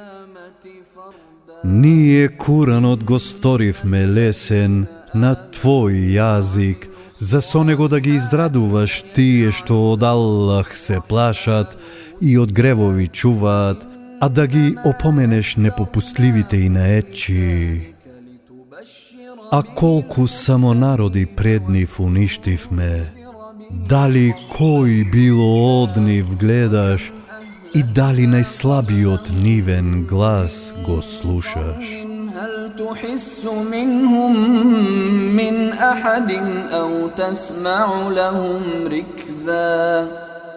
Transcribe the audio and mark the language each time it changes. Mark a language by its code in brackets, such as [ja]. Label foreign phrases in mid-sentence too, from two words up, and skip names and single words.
[mk] Ние Куранот го сторивме лесен на твој јазик, за со него да ги израдуваш тие што од Аллах се плашат и од гревови чуваат, а да ги опоменеш непопустливите и наетчи. А колку само народи пред нив уништивме, дали кој било од нив гледаш и дали најслабиот нивен глас го слушаш? [ar] هل تحس منهم من أحد أو تسمع لهم ركزا